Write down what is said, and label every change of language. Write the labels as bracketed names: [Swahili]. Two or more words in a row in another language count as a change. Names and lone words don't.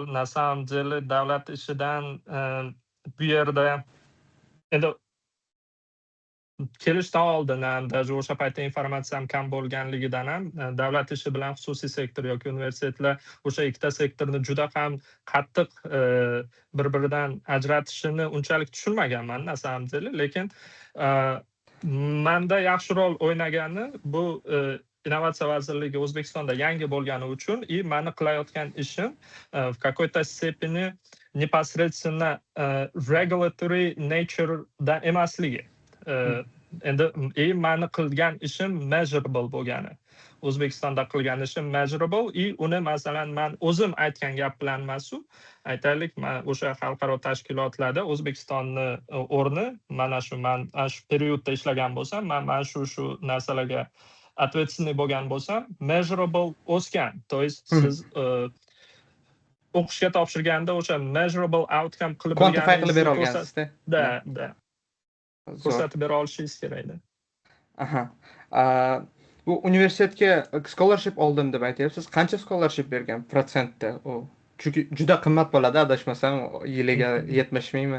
[Russian] на самом деле [Uzbek] davlat ishidan bu yerda endi kelishdan oldin ham, даже o'sha paytda informatsiyam kam bo'lganligidan ham davlat ishi bilan xususiy sektor yoki universitetlar o'sha ikkita sektorni juda ham qattiq bir-biridan ajratishini unchalik tushunmaganman, [Russian] на самом деле, [Uzbek] lekin menda yaxshi rol o'ynagani bu Innovatsiya vazirligi O'zbekistonda yangi bo'lgani uchun и meni qilayotgan ishim [Russian] в какой-то степени [Uzbek] непосредственно [English] regulatory nature'dan [Uzbek] emasligi. Endi meni qilgan ishim measurable bo'lgani. O'zbekistonda qilgan ishim measurable и uni masalan men o'zim aytgan gap bilan emas-u, aytaylik, men o'sha xalqaro tashkilotlarda O'zbekistonni o'rni mana shu periodda ishlagan bo'lsam, men shu narsalarga ответственный bo'lgan bo'lsam, measurable o'sgan. [Russian] То есть [Uzbek] siz o'qishga topshirganda o'sha [English] measurable outcome [Uzbek] qilib quantify qilib bera olgansiz-da. Da. Ko'rsatib bera olishingiz kerak-da. Bu universitetga scholarship oldim deb aytyapsiz. Qancha scholarship bergan protsentda u? Chunki juda qimmat bo'ladi, adashmasam, yiliga 70 mingmi?